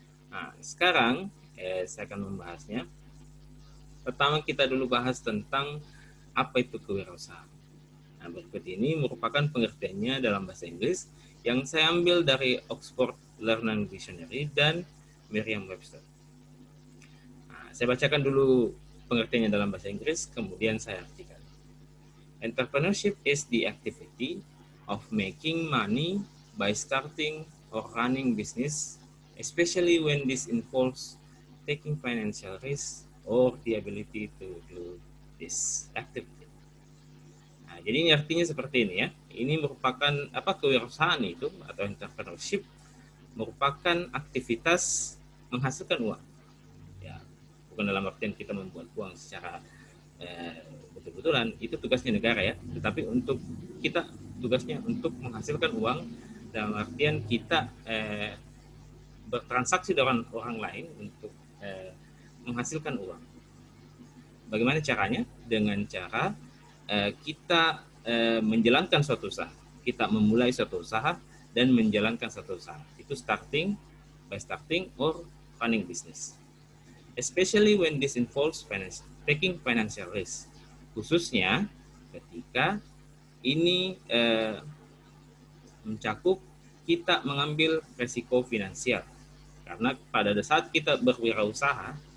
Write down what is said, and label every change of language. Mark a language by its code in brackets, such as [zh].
[id] Nah, sekarang saya akan membahasnya. Pertama kita dulu bahas tentang apa itu kewirausahaan. Nah, berikut ini merupakan pengertiannya dalam bahasa Inggris yang saya ambil dari Oxford Learning Dictionary dan Merriam-Webster. Nah, saya bacakan dulu pengertiannya dalam bahasa Inggris, kemudian saya artikan. [en] Entrepreneurship is the activity of making money by starting or running business, especially when this involves taking financial risk or the ability to do this activity. [id] Nah, jadi ini artinya seperti ini ya. Ini merupakan kewirausahaan itu atau entrepreneurship merupakan aktivitas menghasilkan uang. Ya, bukan dalam artian kita membuat uang secara betul-betulan, itu tugasnya negara ya, tetapi untuk kita tugasnya untuk menghasilkan uang dalam artian kita bertransaksi dengan orang lain untuk menghasilkan uang. Bagaimana caranya? Dengan cara kita menjalankan suatu usaha, kita memulai suatu usaha dan menjalankan suatu usaha. [en] Itu starting or running business. Especially when this involves taking financial risk, [id] khususnya ketika ini mencakup kita mengambil resiko finansial, karena pada saat kita berwirausaha